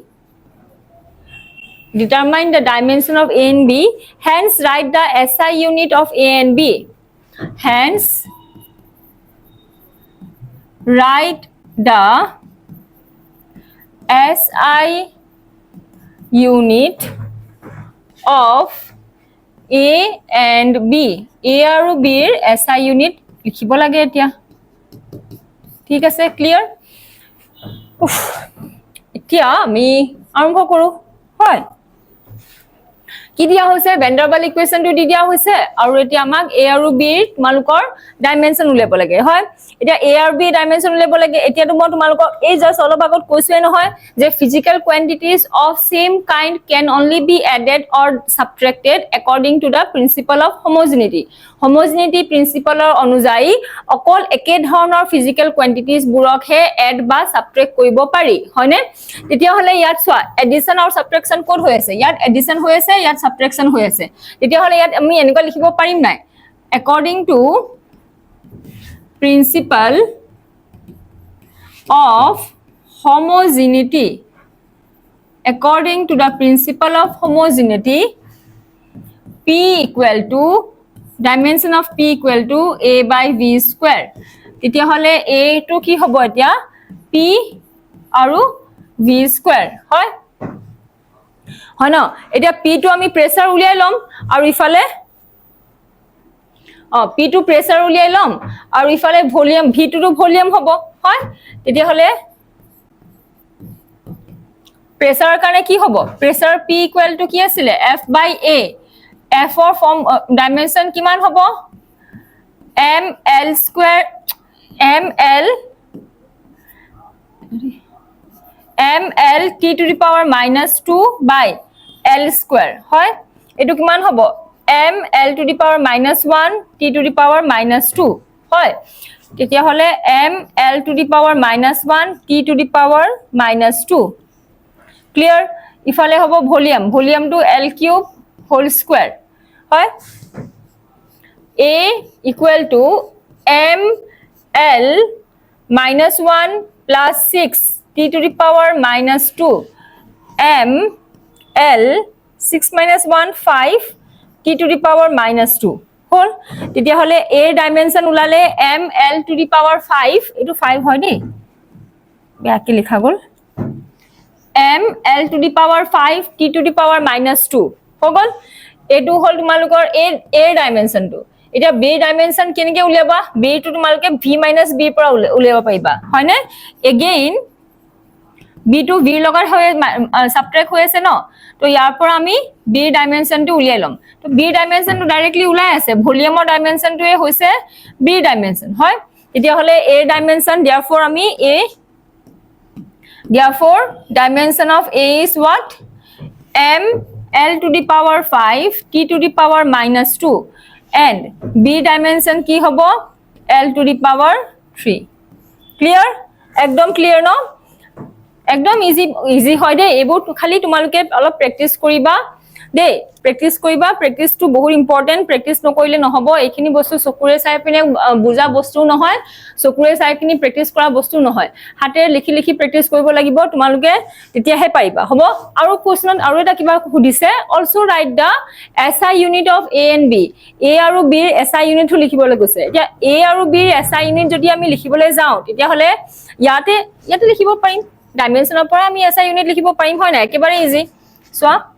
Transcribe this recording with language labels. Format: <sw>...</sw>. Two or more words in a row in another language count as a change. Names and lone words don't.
<en>determine the dimension of a and b hence write the SI unit of a and b hence write the SI unit of a and b</en> <as>a আৰু b এর SI unit লিখিব লাগে এতিয়া ঠিক আছে ক্লিয়ার এতিয়া আমি আৰম্ভ কৰো হয় কি দিয়া হৈছে van der Waal equation টো দি দিয়া হৈছে আৰু এতিয়া আমাক a আৰু b এর তোমালোকৰ ডাইমেনশন উলিয়াব লাগে হয় এটা a আৰু b ডাইমেনশন উলিয়াব লাগে এতিয়া মই তোমালোকক এই জাস্ট অলপ আগত কৈছোৱে নহয় যে</as> <en>physical quantities of same kind can only be added or subtracted according to the principle of homogeneity principle</en> <as>অনুযায়ী অকল একে ধৰণৰ</as> <en>physical quantities</en> <as>বুৰকহে add বা subtract কৰিব পাৰি হয়নে তেতিয়া হলে ইয়াত চোৱা addition আৰু subtraction কোড হৈ আছে ইয়াত addition হৈ আছে ইয়াত subtraction হৈ আছে তেতিয়া হলে ইয়াত আমি এনেকৈ লিখিব পাৰিম নাই</as> <en>according to principle of homogeneity according to the principle of homogeneity p equal to dimension of p equal to a by v square</en> <as>তেতিয়া হলে a to কি হ'ব এতিয়া p আৰু v square হয় হয় না এতিয়া p to আমি প্ৰেসাৰ উলিয়াই লম আৰু ইফালে p to প্ৰেসাৰ উলিয়াই লম আৰু ইফালে ভলিউম v to ভলিউম হ'ব হয় তেতিয়া হলে প্ৰেসাৰৰ কাৰণে কি হ'ব প্ৰেসাৰ p ইকুৱেল টু কি আছিল</as> <en>f by a f or form</en> <as>dimension কিমান হ'ব</as> <en>ml square ml t to the power -2 by l square</en> <as>হয় এটো কিমান হ'ব</as> <en>ml to the power -1 t to the power -2</en> <as>হয় তেতিয়া হলে</as> <en>ml to the power -1 t to the power -2 clear ইফালে হ'ব ভলিউম টু l cube whole square হয় a equal to ml -1 plus 6 t to the power -2 ml 6 minus 1 5 t to the power -2</en> <as>হল তেতিয়া হলে a ডাইমেনশন উলালে</as> <en>ml to the power 5</en> <as>এটো 5 হয় দেই ব্যাকি লিখা গল</as> <en>ml to the power 5 t to the power -2</en> <as>হৈ গল এটো হল তোমালোকৰ a ডাইমেনশন টো এটা b ডাইমেনশন কেনেকে উলিয়াবা b টু তোমালকে v - b পৰা উলিয়াব পাৰিবা হয় নে এগেইন b টু v লগাৰ হৈ সাবট্ৰেক্ট হৈ আছে ন তো ইয়াৰ পৰা আমি b ডাইমেনশনটো উলিয়াই লম তো b ডাইমেনশনটো ডাইৰেক্টলি ওলাই আছে ভলিউমৰ ডাইমেনশনটোৱে হৈছে b ডাইমেনশন হয় এতিয়া হলে a ডাইমেনশন therefore আমি</as> <en>a therefore dimension of a is what m l to the power 5 t to the power -2 and b dimension</en> <as>কি হব</as> <en>l to the power 3 clear একদম clear</en> <as>ন একদম ইজি হয় দে এবোৰ খালি তোমালোকে অলপ প্ৰ্যাকটিস কৰিবা দে প্ৰ্যাকটিস কৰিবা প্ৰ্যাকটিসটো বহুত ইম্পৰ্টেন্ট প্ৰ্যাকটিস নকৰিলে নহব এইখিনি বস্তু চকুৰে চাই পিনে বুজা বস্তু নহয় চকুৰে চাই পিনে প্ৰ্যাকটিস কৰা বস্তু নহয় হাতে লিখি লিখি প্ৰ্যাকটিস কৰিব লাগিব তোমালোকে তেতিয়াহে পাৰিবা হ'ব আৰু কোৱেশ্চনত আৰু এটা কিবা সুধিছে</as> <en>also write the SI unit of A and B</en> <as>A আৰু B ৰ SI ইউনিটটো লিখিবলৈ কৈছে এতিয়া A আৰু B ৰ SI ইউনিট যদি আমি লিখিবলৈ যাওঁ তেতিয়া হলে ইয়াতে লিখিব পাৰিম ডাইমেনশনৰ পৰা আমি SI ইউনিট লিখিব পাৰিম হয় না একেবাৰে ইজি সোৱা</as>